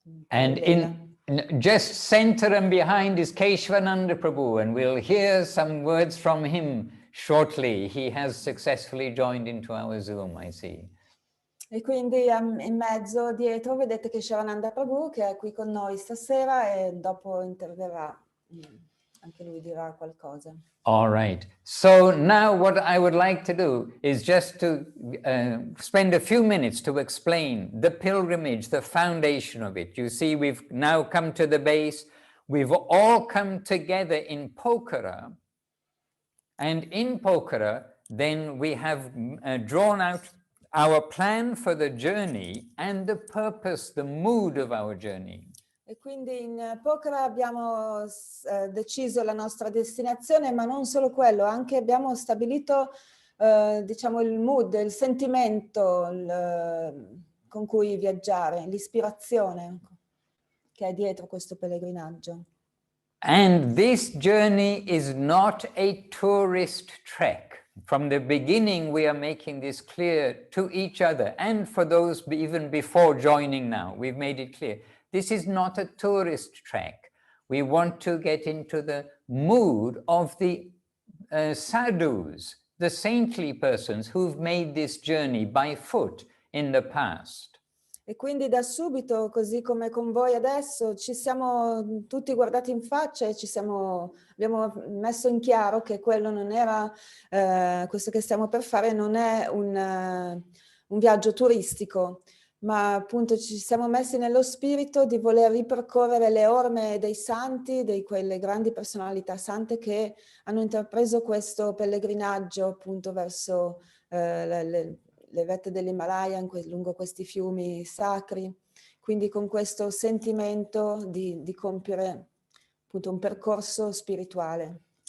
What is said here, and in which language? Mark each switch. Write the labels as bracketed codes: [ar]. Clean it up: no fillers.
[en] And just center and behind is Keshwananda Prabhu, and we'll hear some words from him shortly. He has successfully joined into our Zoom, I see. [it] E quindi in mezzo, dietro, vedete che Shivananda Prabhu, che è qui con noi stasera, e dopo interverrà, anche lui dirà qualcosa. [en] All right. So now what I would like to do is just to spend a few minutes to explain the pilgrimage, the foundation of it. You see, we've now come to the base. We've all come together in Pokhara. And in Pokhara, then we have drawn out our plan for the journey and the purpose, the mood of our journey. [it] E quindi in Pokhara abbiamo deciso la nostra destinazione, ma non solo quello, anche abbiamo stabilito diciamo il mood, il sentimento con cui viaggiare, l'ispirazione che è dietro questo pellegrinaggio. [en] And this journey is not a tourist trek. From the beginning, we are making this clear to each other, and for those even before joining now, we've made it clear. This is not a tourist trek. We want to get into the mood of the sadhus, the saintly persons who've made this journey by foot in the past. [it] E quindi da subito, così come con voi adesso, ci siamo tutti guardati in faccia e abbiamo messo in chiaro che quello non era, questo che stiamo per fare non è un viaggio turistico, ma appunto ci siamo messi nello spirito di voler ripercorrere le orme dei santi, di quelle grandi personalità sante che hanno intrapreso questo pellegrinaggio appunto verso le vette dell'Himalaya, lungo questi fiumi sacri, quindi con questo sentimento di compiere appunto un percorso spirituale.